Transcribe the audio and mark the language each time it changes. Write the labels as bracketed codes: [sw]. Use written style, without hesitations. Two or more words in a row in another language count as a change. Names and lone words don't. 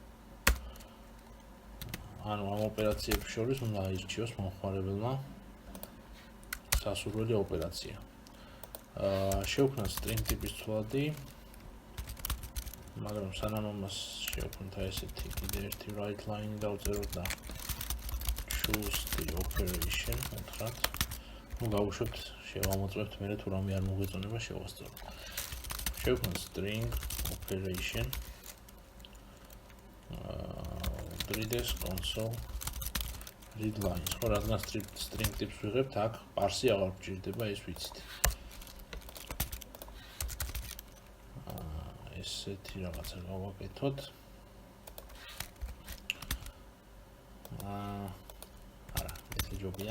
[ka] ანუ ამ ოპერაციებს შორის უნდა აირჩიოს მომხმარებელმა სასურველი ოპერაცია. შევქმნათ string ტიპის ცვლადი, მაგრამ სანამ ამას შევქმნით ესეთი კიდე ერთი [en] write line [ka] დავწეროთ და [en] choose the operation [ka] უთხრათ. ნუ გავუშვებთ, შევამოწმებთ, მერე თუ რამე არ მოგვეწონება შევასწოროთ. [en] შევქმნათ string operation readers console read lines. [ka] ხო, რადგან string ტიპს ვიღებთ, აქ parse-ი აღარ გვჭირდება, ეს ვიცით. ესეთი რაღაცა გავაკეთოთ. არა, ესე ჯობია.